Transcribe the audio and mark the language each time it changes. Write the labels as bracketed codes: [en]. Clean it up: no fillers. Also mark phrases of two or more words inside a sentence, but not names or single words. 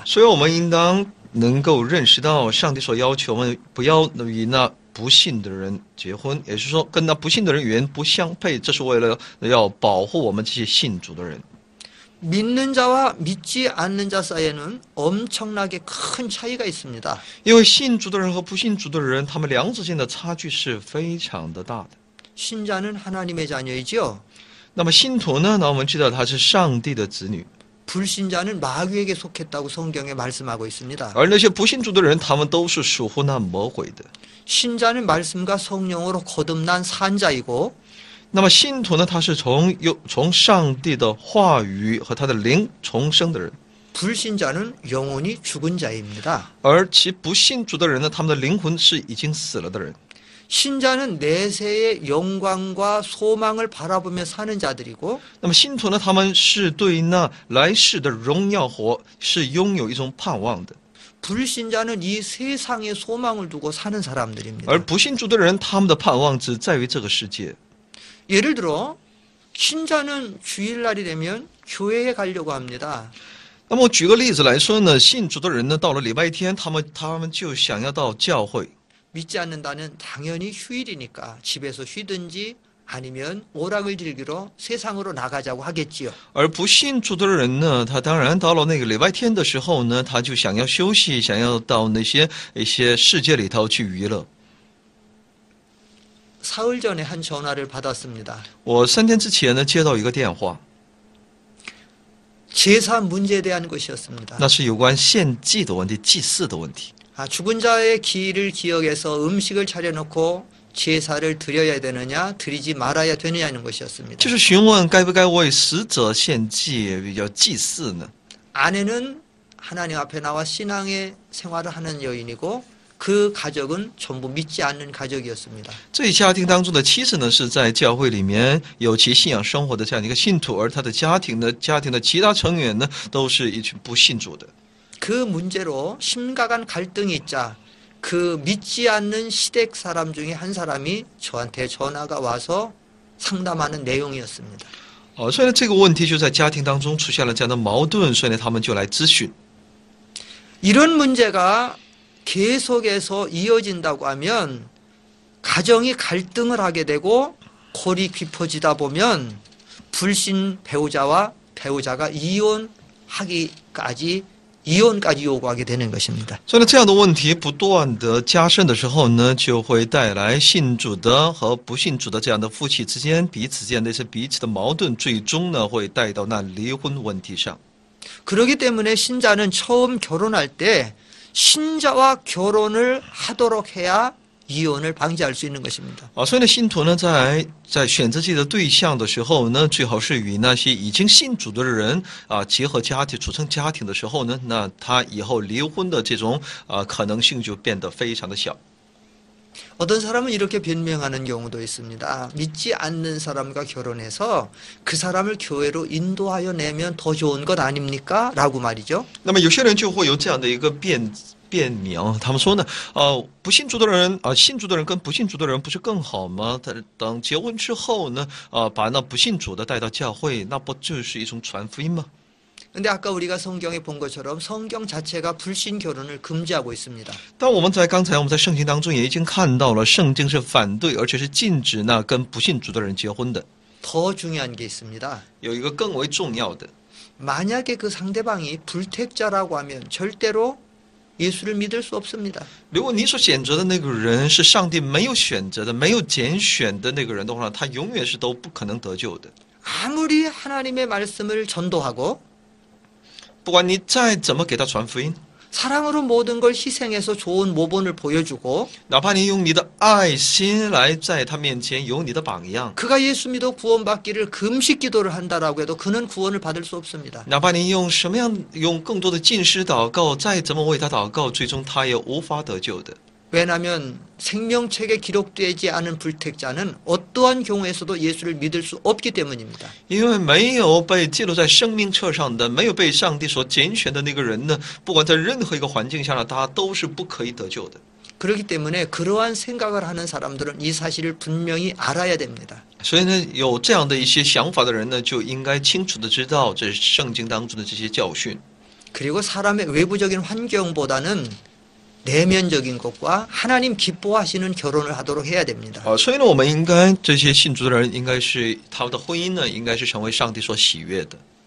[zh] 所以我们应当能够认识到，上帝所要求我们不要与那不信的人结婚，也就是说跟那不信的人语言不相配，这是为了要保护我们这些信主的人。 [ko] 믿는 자와 믿지 않는 자 사이에는 엄청나게 큰 차이가 있습니다. [zh] 因为信主的人和不信主的人，他们两者之间的差距是非常的大的。 [ko] 신자는 하나님의 자녀이지요. [zh] 那么信徒呢？那我们知道他是上帝的子女， [ko] 불신자는 마귀에게 속했다고 성경에 말씀하고 있습니다. [zh] 而那些不信主的人，他们都是属乎那魔鬼的。 [ko] 신자는 말씀과 성령으로 거듭난 산자이고 [zh] 那么信徒呢？他是从上帝的话语和他的灵重生的人， [ko] 불신자는 영혼이 죽은 자입니다. [zh] 而其不信主的人呢，他们的灵魂是已经死了的人。 [ko] 신자는 내세의 영광과 소망을 바라보며 사는 자들이고 [zh] 那么信徒呢，他们是对那来世的荣耀是拥有一种盼望的， [ko] 불신자는 이 세상의 소망을 두고 사는 사람들입니다. [zh] 而不信主的人，他们的盼望只在于这个世界。 [ko] 예를 들어 신자는 주일날이 되면 교회에 가려고 합니다. [zh] 那么我举个例子来说呢，信主的人呢，到了礼拜天，他们就想要到教会。 [ko] 믿지 않는다는 당연히 휴일이니까 집에서 쉬든지 아니면 오락을 즐기러 세상으로 나가자고 하겠지요. [zh] 而不信主的人呢，他当然到了那个礼拜天的时候呢，他就想要休息，想要到一些世界里头去娱乐。 [ko] 사흘 전에 한 전화를 받았습니다. [zh] 我3天之前呢，接到一个电话， [ko] 제사 문제에 대한 것이었습니다. [zh] 那是有关献祭的问题，祭祀的问题。 [ko] 죽은 자의 기일을 기억해서 음식을 차려놓고 제사를 드려야 되느냐 드리지 말아야 되느냐는 것이었습니다. [zh] 就是询问该不该为死者献祭，比较祭祀呢？ [ko] 아내는 하나님 앞에 나와 신앙의 생활을 하는 여인이고 그 가족은 전부 믿지 않는 가족이었습니다. [zh] 这一家庭当中的妻子呢，是在教会里面有其信仰生活的这样的一个信徒，而他的家庭的其他成员呢，都是一群不信主的。 [ko] 그 문제로 심각한 갈등이 있자 그 믿지 않는 시댁 사람 중에 한 사람이 저한테 전화가 와서 상담하는 내용이었습니다. [zh] 所以呢，这个问题就在家庭当中出现了这样的矛盾，所以呢，他们就来咨询。 [ko] 이런 문제가 계속해서 이어진다고 하면 가정이 갈등을 하게 되고 골이 깊어지다 보면 불신 배우자와 배우자가 이혼까지 요구하게 되는 것입니다. [zh] 所以呢，这样的问题不断的加深的时候呢，就会带来信主的和不信主的这样的夫妻之间彼此间的彼此的矛盾，最终呢会带到那离婚问题上。 [ko] 그렇기 때문에 신자는 처음 결혼할 때 신자와 결혼을 하도록 해야 이혼을 방지할 수 있는 것입니다. [zh] 所以呢，信徒呢在选择自己的对象的时候呢，最好是与那些已经信主的人结合家庭、组成家庭的时候呢，那他以后离婚的这种可能性就变得非常的小。 [ko] 어떤 사람은 이렇게 변명하는 경우도 있습니다. 믿지 않는 사람과 결혼해서 그 사람을 교회로 인도하여 내면 더 좋은 것 아닙니까? 라고 말이죠. [zh] 那么有些人就会有这样的一个辩明，他们说呢，不信主的人信主的人跟不信主的人不是更好吗？等结婚之后呢，把那不信主的带到教会，那不就是一种传福音吗？ [ko] 근데 아까 우리가 성경에 본 것처럼 성경 자체가 불신 결혼을 금지하고 있습니다. [zh] 但刚才我们在圣经当中也已经看到了，圣经是反对而且是禁止那跟不信主的人结婚的。 [ko] 더 중요한 게 있습니다. [zh] 有一个更为重要的， [ko] 만약에 그 상대방이 불택자라고 하면 절대로 예수를 믿을 수 없습니다. [zh] 如果你所选择的那个人是上帝没有选择的、没有拣选的那个人的话，他永远是都不可能得救的。 [ko] 아무리 하나님의 말씀을 전도하고 [zh] 不管你再怎么给他传福音， [ko] 사랑으로 모든 걸 희생해서 좋은 모본을 보여주고 [zh] 哪怕你用你的爱心来在他面前有你的榜样， [ko] 그가 예수 믿어 구원받기를 금식 기도를 한다라고 해도 그는 구원을 받을 수 없습니다. [zh] 哪怕你用更多的禁食祷告，再怎么为他祷告，最终他也无法得救的。 [ko] 왜냐하면 생명책에 기록되지 않은 불택자는 어떠한 경우에서도 예수를 믿을 수 없기 때문입니다. [zh] 因为没有被记录在生命册上的，没有被上帝所拣选的那个人呢，不管在任何一个环境下呢，他都是不可以得救的。 [ko] 그렇기 때문에 그러한 생각을 하는 사람들은 이 사실을 분명히 알아야 됩니다. [zh] 所以呢，有这样的一些想法的人呢，就应该清楚的知道这圣经当中的这些教训。 [ko] 그리고 사람의 외부적인 환경보다는 내면적인 것과 하나님 기뻐하시는 결혼을 하도록 해야 됩니다. [zh] 所以呢，我们应该这些信主的人，应该是他们的婚姻呢，应该是成为上帝所喜悦的。